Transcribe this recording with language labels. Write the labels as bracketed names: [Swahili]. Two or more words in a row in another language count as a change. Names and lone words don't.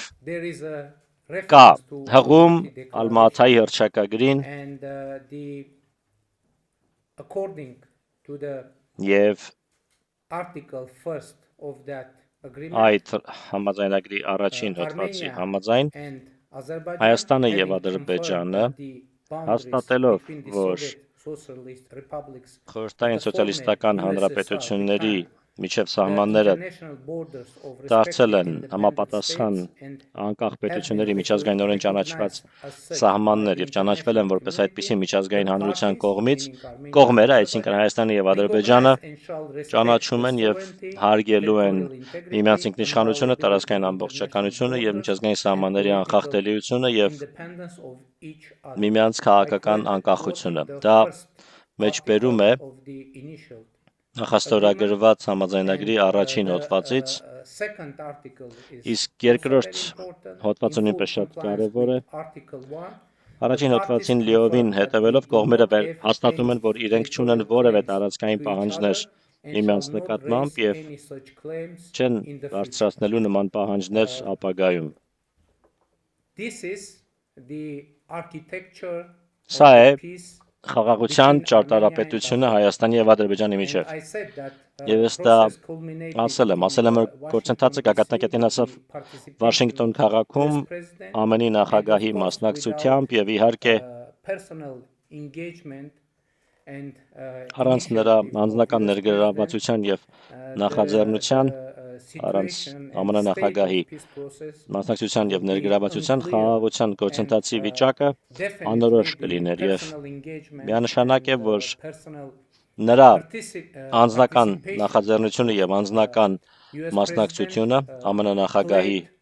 [English] there is a [Armenian] կա [English] reference to [Armenian] հղում [English] Almaty Declaration [Armenian] Ալմաթայի հռչակագրին [English] and according to the [Armenian] եւ [English] article first of that agreement, [Armenian] այդ համաձայնագրի առաջին հոդվածի Armenia համաձայն [English] and Azerbaijan [Armenian] Հայաստանը եւ [English] having [Armenian] Ադրբեջանը [English] confirmed that the boundaries [Armenian] հաստատելով, [English] between the [Armenian] որ [English] Soviet Socialist republics [Armenian] խորհրդային [English] and the [Armenian] սոցիալիստական [English] former [Armenian] հանրապետությունների USSR միջև [English] the [Armenian] սահմանները [English] international borders of [Armenian] դարձել [English] respective [Armenian] են [English] independent [Armenian] համապատասխան [English] states and [Armenian] անկախ [English] have [Armenian] պետությունների [English] been [Armenian] միջազգայինորեն ճանաչված [English] recognized as such [Armenian] սահմաններ [English] by [Armenian] եւ [English] the [Armenian] ճանաչվել են որպես [English] international [Armenian] այդպիսի [English] community, [Armenian] միջազգային [English] the [Armenian] հանրության [English] parties, [Armenian] կողմից [English] meaning Armenia [Armenian] կողմերը, [English] and [Armenian] այսինքն Azerbaijan, Հայաստանը եւ Ադրբեջանը [English] recognize and shall respect [Armenian] ճանաչում [English] the [Armenian] են եւ [English] sovereignty, [Armenian] հարգելու են [English] territorial integrity, [Armenian] միմյանց [English] and [Armenian] ինքնիշխանությունը, [English] inviolability [Armenian] տարածքային [English] of [Armenian] ամբողջականությունը [English] international [Armenian] եւ [English] borders [Armenian] միջազգային [English] and [Armenian] սահմանների [English] political [Armenian] անխախտելիությունը եւ [English] independence of each other. [Armenian] միմյանց [English] I [Armenian] քաղաքական [English] quoted [Armenian] անկախությունը։ [English] the [Armenian] Դա [English] first [Armenian] մեջբերում է [English] article of the initial [Armenian] նախաստորագրված համաձայնագրի [English] and, [Armenian] առաջին [English] the, [Armenian] հոդվածից, [English] second article is [Armenian] իսկ [English] also [Armenian] երկրորդ [English] very important, [Armenian] հոդվածը [English] in [Armenian] նույնպես [English] full [Armenian] շատ [English] compliance [Armenian] կարևոր է։ [English] with Article 1. [Armenian] Առաջին [English] The [Armenian] հոդվածին [English] parties [Armenian] լիովին [English] confirm that [Armenian] հետևելով [English] they do [Armenian] կողմերը [English] not have [Armenian] հաստատում են, [English] any [Armenian] որ իրենք չունեն [English] territorial [Armenian] որևէ [English] claims [Armenian] տարածքային [English] to each [Armenian] պահանջներ [English] other and [Armenian] միմյանց [English] shall not [Armenian] նկատմամբ [English] raise [Armenian] եւ [English] any such claims [Armenian] չեն [English] in the future. [Armenian] բարձրացնելու նման պահանջներ ապագայում։ [English] This is the architecture [Armenian] Սա [English] of [Armenian] է [English] the peace [Armenian] խաղաղության [English] between Armenia and [Armenian] ճարտարապետությունը Azerbaijan. Հայաստանի եւ Ադրբեջանի [English] And [Armenian] միջև։ [English] I said that [Armenian] Եվ ես դա [English] process culminated [Armenian] ասել եմ, [English] in [Armenian] որ [English] the [Armenian] գործընթացը Washington, գագաթնակետին DC, ասավ [English] with the participation [Armenian] Վաշինգտոն [English] of [Armenian] քաղաքում [English] US President, [Armenian] ԱՄՆ-ի նախագահի [English] and of course [Armenian] մասնակցությամբ եւ իհարկե [English] personal engagement and [Armenian] առանց նրա [English] initiative of [Armenian] անձնական US ներգրավվածության եւ [English] President, [Armenian] նախաձեռնության [English] the [Armenian] առանց ԱՄՆ նախագահի մասնակցության եւ ներգրավվածության խաղաղության գործընթացի վիճակը անորոշ կլիներ եւ միանշանակ է, որ նրա անձնական նախաձեռնությունը եւ անձնական մասնակցությունը ԱՄՆ նախագահի